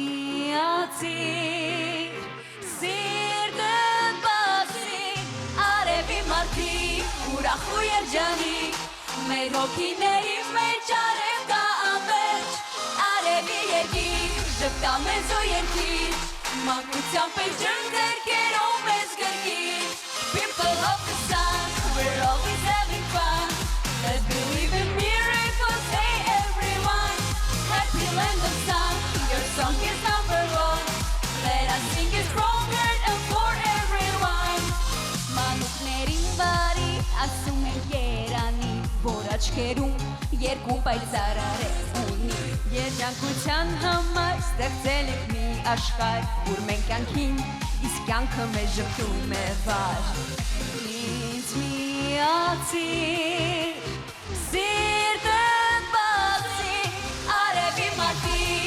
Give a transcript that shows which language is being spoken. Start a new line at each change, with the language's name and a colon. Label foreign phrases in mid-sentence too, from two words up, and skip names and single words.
Armenian: միացիր, սիրտը բացի, արևի մարդիկ, ուրախ ու երջանիկ, մեր հոգիների մեջ արև կա ամբերջ, արևի երկիր, ժպտա մեզ ու երկիր, մանկությամբ էլ ջրդերքերով մեզ գրկիր,
English: people of the sun, we're always having fun, let's believe in miracles, hey everyone, happy land of sun, your song is number one, let us sing it stronger and for everyone,
Armenian: մանուկներին բարի ասում են երանի, որ աչքերում երկու պայծառարև ունի, երջանկության համար ստեղծել ենք մի աշխարհ, որ մենք կյանքին, իսկ կյանքը մեզ ժպտում է վար։ Ինձ միացիր, սիրտը բացի, արևի մարդիկ,